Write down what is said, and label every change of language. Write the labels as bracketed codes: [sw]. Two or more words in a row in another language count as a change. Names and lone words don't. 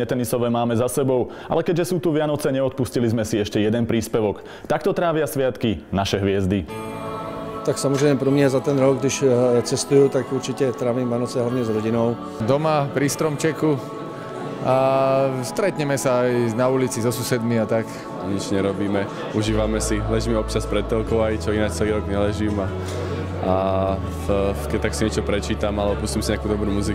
[sk] netenisové máme za sebou, ale keďže sú tu Vianoce, neodpustili sme si ešte jeden príspevok. Takto trávia sviatky naše hviezdy. [cs] Tak samozřejmě pro mě za ten rok, když cestuju, tak určitě trávím Vánoce hlavně s rodinou. [sk] Doma pri stromčeku a stretneme sa aj na ulici so susedmi a tak. Nič nerobíme, užívame si, ležíme občas pred telkou aj, čo ináč celý rok neležím a keď tak si niečo prečítam alebo pustím si nejakú dobrú muziku.